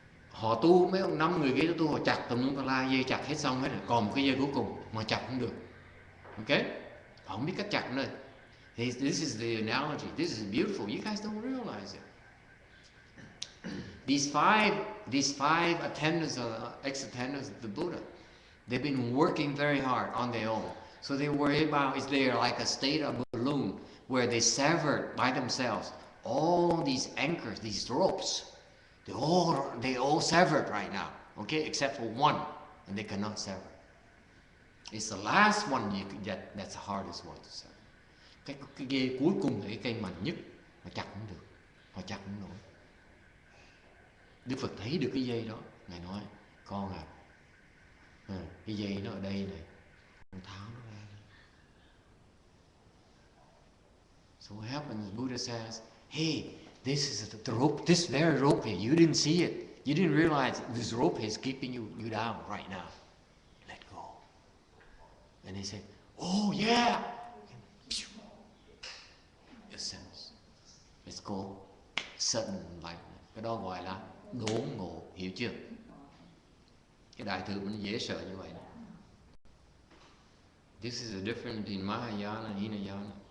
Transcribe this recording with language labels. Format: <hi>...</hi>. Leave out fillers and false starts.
<vi>Họ tu mấy ông 5 người kia tu họ chặt tùm lum la, dây chặt hết xong hết rồi, còn một cái dây cuối cùng mà chặt không được.</vi> <en>Ok?</en> <vi>Họ không biết cách chặt nữa.</vi> <en>This is the analogy. This is beautiful. You guys don't realize it. These five attendants or ex-attendants of the Buddha, they've been working very hard on their own. So they worry about, is there like a state of balloon where they severed by themselves all these anchors, these ropes. They all severed right now, okay, except for one, and they cannot sever. It's the last one that's the hardest one to say.</en> <vi>Cái dây cuối cùng là cái cây mạnh nhất, mà chặt không được, họ chặt không nổi. Đức Phật thấy được cái dây đó, Ngài nói: con à, cái dây nó ở đây này, con tháo nó ra.</vi> <en>So what happens? Buddha says, hey, this is the rope, this very rope here. You didn't see it. You didn't realize this rope is keeping you down right now. Let go. And he said, oh yeah. Essence. It's called sudden enlightenment.</en> <vi>Cái đó gọi là đốn ngộ, hiểu chưa? Cái đại thừa mình dễ sợ như vậy.</vi> <en>This is the difference between Mahayana and Hinayana.</en>